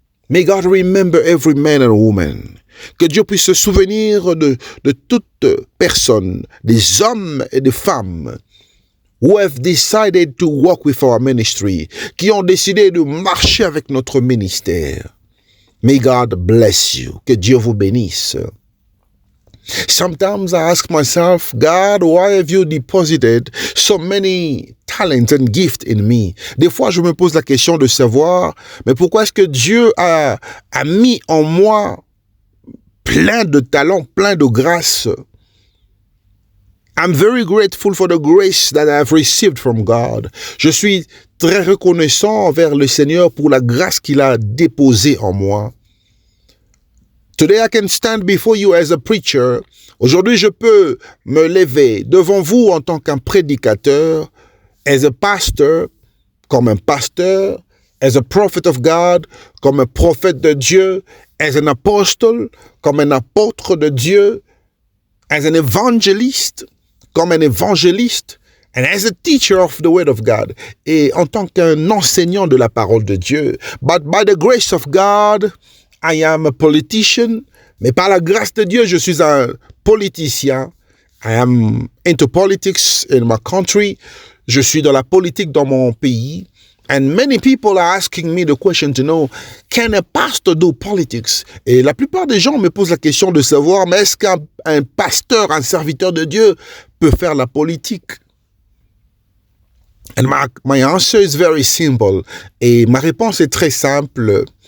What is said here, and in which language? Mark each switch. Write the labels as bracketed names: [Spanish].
[English] May God remember every man and woman. [French] Que Dieu puisse se souvenir de toute personne, des hommes et des femmes [English] who have decided to walk with our ministry, [French] qui ont décidé de marcher avec notre ministère. [English] May God bless you. [French] Que Dieu vous bénisse. [English] Sometimes I ask myself, God, why have you deposited so many talents and gifts in me? [French] Des fois, je me pose la question de savoir, mais pourquoi est-ce que Dieu a mis en moi plein de talents, plein de grâces? [English] I'm very grateful for the grace that I have received from God. [French] Je suis très reconnaissant envers le Seigneur pour la grâce qu'il a déposée en moi. [English] Today I can stand before you as a preacher. [French] Aujourd'hui, je peux me lever devant vous en tant qu'un prédicateur, [English] as a pastor, [French] comme un pasteur, [English] as a prophet of God, [French] comme un prophète de Dieu, [English] as an apostle, [French] comme un apôtre de Dieu, [English] as an evangelist, [French] comme un évangéliste, [English] and as a teacher of the word of God, [French] et en tant qu'un enseignant de la parole de Dieu. [English] But by the grace of God, I am a politician, [French] mais par la grâce de Dieu, je suis un politicien. [English] I am into politics in my country. [French] Je suis dans la politique dans mon pays. [English] And many people are asking me the question to know, can a pastor do politics? [French] Et la plupart des gens me posent la question de savoir, mais est-ce qu'un pasteur, un serviteur de Dieu peut faire la politique? [English] And my answer is very simple. [French] Et ma réponse est très simple.